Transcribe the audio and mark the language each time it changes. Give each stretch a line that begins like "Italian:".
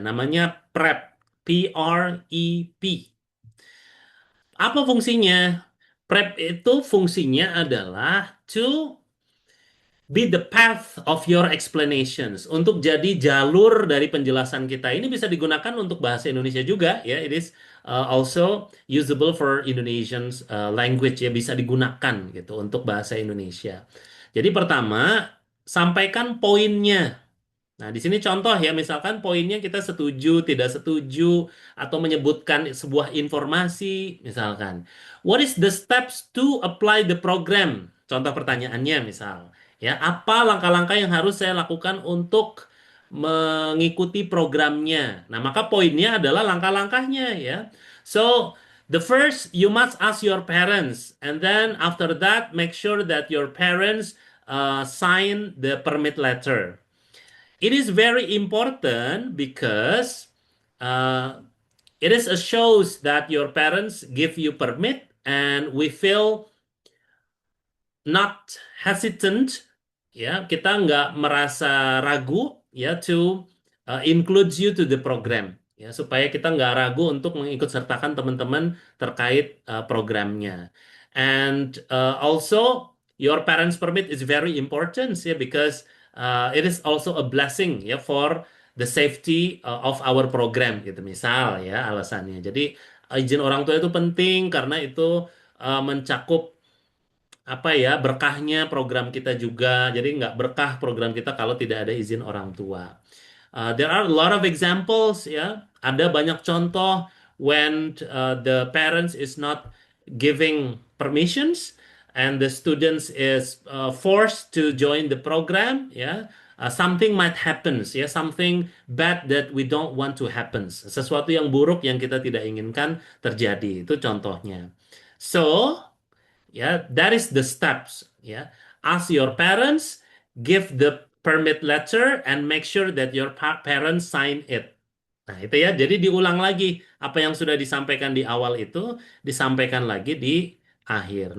Indonesian: Namanya PREP. P-R-E-P. Apa fungsinya?
English: PREP itu fungsinya adalah to be the path of your explanations.
Indonesian: Untuk jadi jalur dari penjelasan kita. Ini bisa digunakan untuk bahasa Indonesia juga ya.
English: It is also usable for Indonesian language ya.
Indonesian: Bisa digunakan gitu untuk bahasa Indonesia. Jadi pertama, sampaikan poinnya. Nah, di sini contoh ya, misalkan poinnya kita setuju, tidak setuju, atau menyebutkan sebuah informasi, misalkan.
English: What is the steps to apply the program?
Indonesian: Contoh pertanyaannya misal. Ya, apa langkah-langkah yang harus saya lakukan untuk mengikuti programnya? Nah, maka poinnya adalah langkah-langkahnya ya.
English: So, the first, you must ask your parents. And then after that, make sure that your parents sign the permit letter. It is very important because it is a shows that your parents give you permit and we feel not hesitant ya,
Indonesian: kita nggak merasa ragu ya
English: to include you to the program.
Indonesian: ya supaya kita nggak ragu untuk mengikut sertakan teman-teman terkait programnya.
English: And also your parents permit is very important ya because it is also a blessing ya for the safety of our program
Indonesian: gitu misal ya alasannya. Jadi izin orang tua itu penting karena itu mencakup apa ya berkahnya program kita juga. Jadi nggak berkah program kita kalau tidak ada izin orang tua.
English: There are a lot of examples ya.
Indonesian: Ada banyak contoh
English: when the parents is not giving permissions and the students is forced to join the program ya. Something might happens ya, something bad that we don't want to happens.
Indonesian: Sesuatu yang buruk yang kita tidak inginkan terjadi. Itu contohnya.
English: So, ya that is the steps ya, ask your parents, give the permit letter and make sure that your parents sign it.
Indonesian: Nah itu ya, jadi diulang lagi apa yang sudah disampaikan di awal itu disampaikan lagi di akhir.